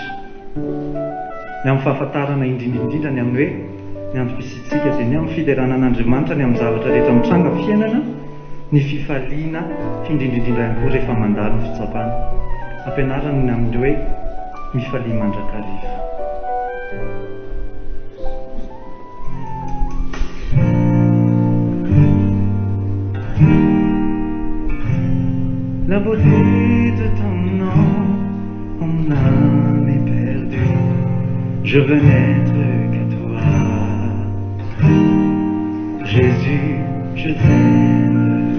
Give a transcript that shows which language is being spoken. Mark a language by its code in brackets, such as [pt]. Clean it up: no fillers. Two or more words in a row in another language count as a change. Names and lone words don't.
[mg] Ny amin'ny fahafantarana indrindra ny amin'ny hoe ny androm-pisitsika dia ny amin'ny fiderana an'Andriamanitra ny amin'ny zavatra rehetra mitranga fiainana, ny fifaliana findrindrindrindra ihany koa rehefa mandalo ny fitsapana. Ampianarana ny amin'ny hoe mifalia mandrakariva. [fr] La beauté de ton nom, mon âme est perdue. Je veux n'être qu'à toi. Jésus, je t'aime.